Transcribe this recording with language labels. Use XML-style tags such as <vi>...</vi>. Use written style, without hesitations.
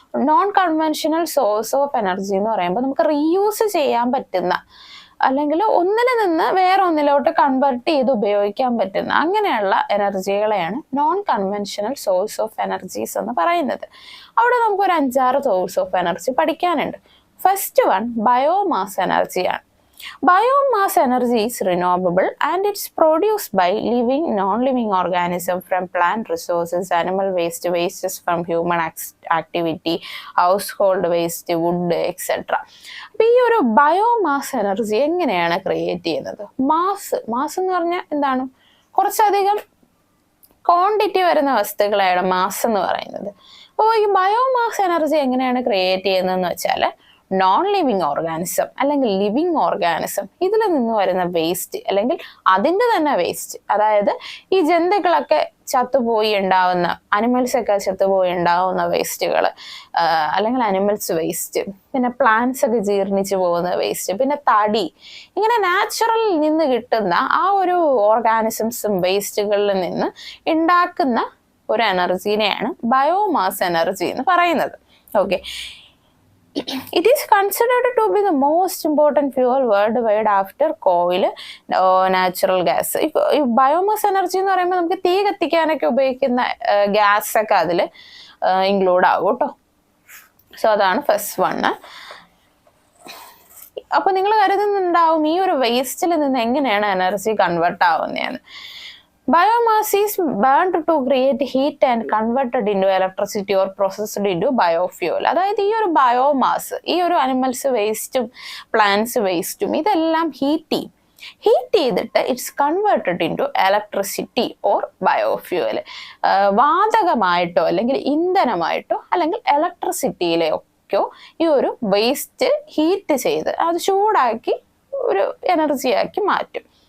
<ml>Non conventional source of energy എന്ന് പറയുമ്പോൾ നമുക്ക് റീയൂസ് ചെയ്യാൻ പറ്റുന്ന, അല്ലെങ്കിൽ ഒന്നിൽ നിന്ന് വേറെ ഒന്നിലോട്ട് കൺവെർട്ട് ചെയ്ത് ഉപയോഗിക്കാൻ പറ്റുന്ന അങ്ങനെയുള്ള എനർജികളെയാണ് non conventional source of energies എന്ന് പറയുന്നത്. അവിടെ നമുക്കൊരു 5-6 സോഴ്സ് ഓഫ് എനർജി പഠിക്കാനുണ്ട്. ഫസ്റ്റ് വൺ ബയോമാസ് എനർജിയാണ്.</ml> <en>Biomass energy is renewable and it's produced by living, non-living organisms from plant resources, animal waste, wastes from human activity, household waste, wood, etc.</en> <ml>അപ്പോൾ ഈ ഒരു biomass energy എങ്ങനെയാണ് create ചെയ്യുന്നത്? Mass എന്ന് പറഞ്ഞാൽ എന്താണ്? കുറച്ചധികം ക്വാണ്ടിറ്റി വരുന്ന വസ്തുക്കളാണ് മാസ് എന്ന് പറയുന്നത്. അപ്പോൾ ഈ ബയോമാസ് എനർജി എങ്ങനെയാണ് ക്രിയേറ്റ് ചെയ്യുന്നതെന്ന് വെച്ചാൽ, നോൺ ലിവിങ് ഓർഗാനിസം അല്ലെങ്കിൽ ലിവിങ് ഓർഗാനിസം ഇതിൽ നിന്ന് വരുന്ന വേസ്റ്റ് അല്ലെങ്കിൽ അതിൻ്റെ തന്നെ വേസ്റ്റ്, അതായത് ഈ ജന്തുക്കളൊക്കെ ചത്തുപോയി ഉണ്ടാവുന്ന, അനിമൽസ് ഒക്കെ ചത്തുപോയി ഉണ്ടാവുന്ന വേസ്റ്റുകൾ, അല്ലെങ്കിൽ അനിമൽസ് വേസ്റ്റ്, പിന്നെ പ്ലാന്റ്സ് ഒക്കെ ജീർണിച്ചു പോകുന്ന വേസ്റ്റ്, പിന്നെ തടി, ഇങ്ങനെ നാച്ചുറലിൽ നിന്ന് കിട്ടുന്ന ആ ഒരു ഓർഗാനിസംസും വേസ്റ്റുകളിൽ നിന്ന് ഉണ്ടാക്കുന്ന ഒരു എനർജീനെയാണ് ബയോമാസ് എനർജി എന്ന് പറയുന്നത്.</ml> <en>Okay, it is considered to be the most important fuel worldwide after coal, natural gas.</en> <ml>ഈ ബയോമാസ് എനർജി എന്ന് പറയുമ്പോൾ നമുക്ക് തീ കത്തിക്കാനൊക്കെ ഉപയോഗിക്കുന്ന ഗ്യാസ് ഒക്കെ അതിൽ ഇൻക്ലൂഡ് ആകും കേട്ടോ. സോ അതാണ് ഫസ്റ്റ് വണ്. അപ്പൊ നിങ്ങൾ കരുതുന്നുണ്ടാവും ഈ ഒരു വേസ്റ്റിൽ നിന്ന് എങ്ങനെയാണ് energy convert ആവുന്നതെന്ന്.</ml> <en>Biomass is burned to create heat and converted into electricity or processed into biofuel.</en> <ml>അതായത് ഈ ഒരു ബയോമാസ്, ഈ ഒരു അനിമൽസ് വേസ്റ്റും പ്ലാന്റ്സ് വേസ്റ്റും ഇതെല്ലാം ഹീറ്റ് ചെയ്തിട്ട്</ml> <en>It's converted into electricity or biofuel.</en> <ml>വാതകമായിട്ടോ അല്ലെങ്കിൽ ഇന്ധനമായിട്ടോ അല്ലെങ്കിൽ ഇലക്ട്രിസിറ്റിയിലേക്കോ ഈ ഒരു വേസ്റ്റ് ഹീറ്റ് ചെയ്ത് അത് ചൂടാക്കി ഒരു എനർജിയാക്കി മാറ്റും.</ml>